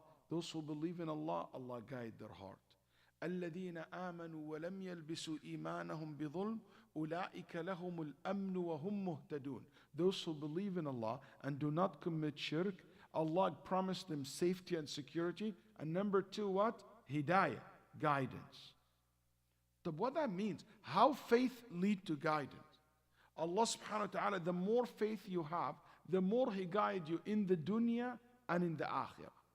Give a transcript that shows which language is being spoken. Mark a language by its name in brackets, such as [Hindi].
[English] Those who believe in Allah, Allah guide their heart. [Arabic] الذين آمنوا ولم يلبسوا إيمانهم بظلم أولئك لهم الأمن وهم مهتدون. [English] Those who believe in Allah and do not commit shirk, Allah promised them safety and security. And number two, what? Hidayah, guidance. So what that means, how faith lead to guidance. Allah subhanahu wa ta'ala, the more faith you have, the more He guides you in the dunya and in the akhirah.